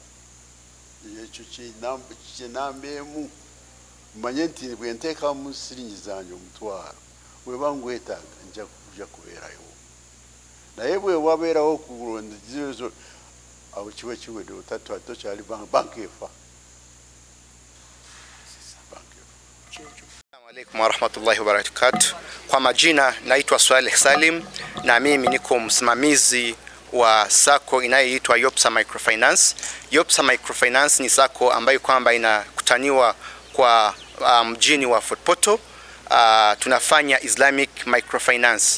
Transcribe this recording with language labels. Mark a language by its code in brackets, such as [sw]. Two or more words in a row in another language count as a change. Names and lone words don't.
[lg] Ekyo kinamba emu mmanye nti bwe nteekamu siringi zange omutwalo bweba ngwetaaga nja kubeerayo naye bwe wabeerawo okulonda ezo awo kiba kiwedde tokyali banka efa. [ar] السلام عليكم ورحمة الله وبركاته. [sw] Kwa majina naitwa Swaleh Salim na mimi niko msimamizi wa SACCO inayoitwa Yopsa Microfinance. Yopsa Microfinance ni SACCO ambayo kwamba inakutaniwa kwa mjini wa Fort Portal. Tunafanya [en] Islamic Microfinance.